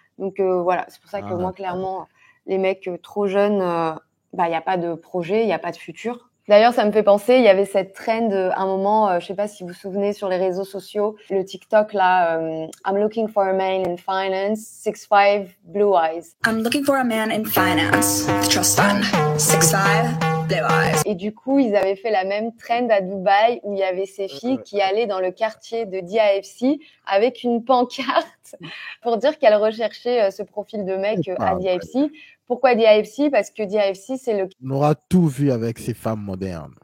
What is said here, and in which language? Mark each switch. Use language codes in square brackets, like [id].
[fr] Donc voilà, c'est pour ça que moi, clairement, les mecs trop jeunes, il n'y a pas de projet, il n'y a pas de futur. D'ailleurs, ça me fait penser, il y avait cette trend à un moment, je sais pas si vous vous souvenez sur les réseaux sociaux, le TikTok là, [en] I'm looking for a man in finance, 6'5", blue eyes. I'm looking for a man in finance, trust fund, 6'5", blue eyes. [fr] Et du coup, ils avaient fait la même trend à Dubaï où il y avait ces filles qui allaient dans le quartier de DIFC avec une pancarte pour dire qu'elles recherchaient ce profil de mec à DIFC. Pourquoi DIFC? Parce que DIFC, c'est le... On aura tout vu avec ces femmes modernes.